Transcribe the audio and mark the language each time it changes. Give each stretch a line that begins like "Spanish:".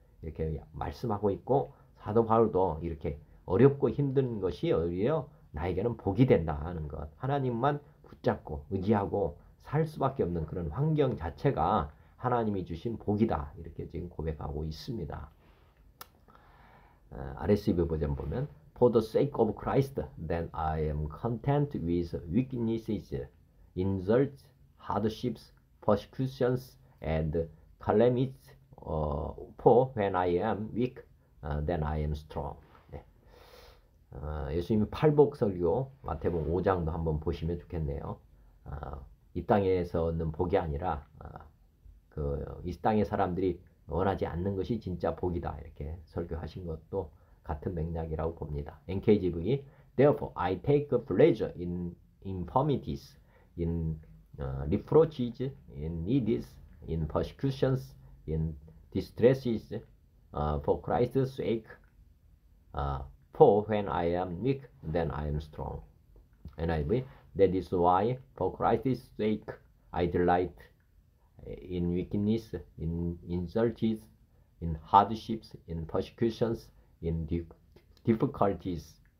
Korean: 이렇게 말씀하고 있고, 사도 바울도 이렇게 어렵고 힘든 것이 오히려 나에게는 복이 된다 하는 것, 하나님만 붙잡고 의지하고 살 수밖에 없는 그런 환경 자체가 하나님이 주신 복이다, 이렇게 지금 고백하고 있습니다.
English: RSV
Korean: 버전 보면
English: For the sake of Christ, then I am content with weaknesses, insults, hardships, persecutions, and calamities. For when I am weak, then I am strong.
Korean: 네. 예수님이 팔복 설교 마태복음 5장도 한번 보시면 좋겠네요. 이 땅에서는 복이 아니라 이 땅의 사람들이 원하지 않는 것이 진짜 복이다, 이렇게 설교하신 것도 같은 맥락이라고 봅니다.
English: NKJV Therefore I take pleasure in infirmities, in reproaches, in needs, in persecutions, in distresses, for Christ's sake. For when I am weak, then I am strong. NIV That is why for Christ's sake I delight in weakness, in insults, in hardships, in persecutions, in difficulties.